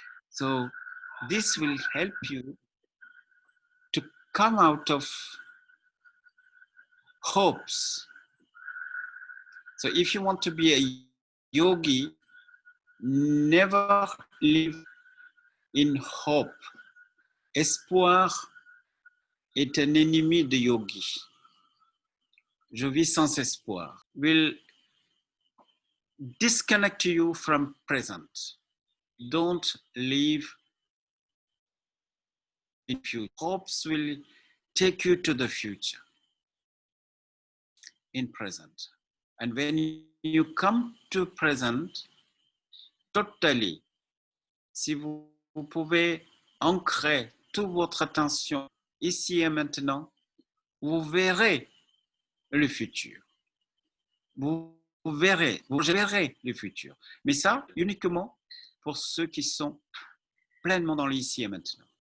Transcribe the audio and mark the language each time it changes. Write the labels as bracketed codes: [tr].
[en] So this will help you to come out of hopes. So if you want to be a yogi, never live in hope. [fr] Espoir est un ennemi de yogi. Je vis sans espoir. [en] Will disconnect you from present. Don't live in future. Hopes will take you to the future in present. And when you come to present, totally, [fr] si vous pouvez ancrer toute votre attention ici et maintenant, vous verrez le futur. Vous verrez le futur. Mais ça, uniquement pour ceux qui sont pleinement dans l'ici et maintenant.